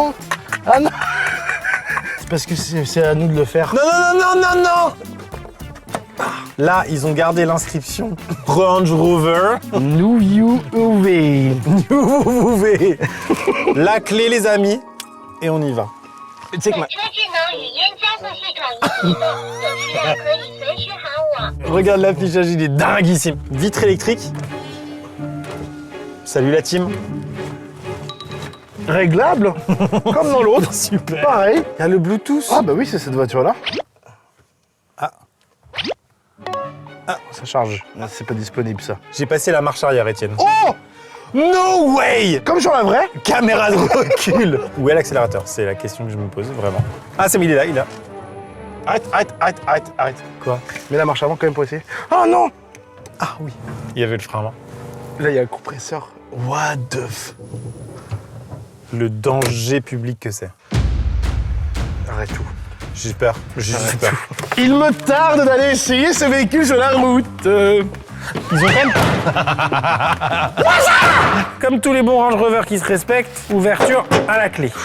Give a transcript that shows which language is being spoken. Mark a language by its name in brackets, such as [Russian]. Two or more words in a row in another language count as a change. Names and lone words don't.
[French] Oh quoi, non? Ah non. parce que c'est à nous de le faire. Non, non, non, non, non, non. Là, ils ont gardé l'inscription Range Rover. Nous you UV. Vous pouvez. La clé, les amis. Et on y va. Tu sais que [Chinese] 本车智能语音交互系统已启动，有需要可以随时喊我。 [French] Regarde l'affichage, il est dinguissime. Vitre électrique. Salut la team. réglable, comme dans l'autre. Super. Pareil. Il y a le Bluetooth. Ah bah oui, c'est cette voiture-là. Ah. Ça charge. Ah, c'est pas disponible, ça. J'ai passé la marche arrière, Étienne. Oh! [English] No way! [French] Comme sur la vraie. Caméra de recul. Où est l'accélérateur? C'est la question que je me pose, vraiment. Ah, c'est mais il est là, il est là. Arrête. Quoi? Mets la marche avant quand même pour essayer. Oh non! Ah oui. Il y avait le frein avant. Là, il y a le compresseur. [English] What the f... [French] Le danger public que c'est. Arrête tout. J'ai peur. J'ai peur. Il me tarde d'aller essayer ce véhicule sur la route. Ils ont quand même... Comme tous les bons Range Rover qui se respectent, ouverture à la clé.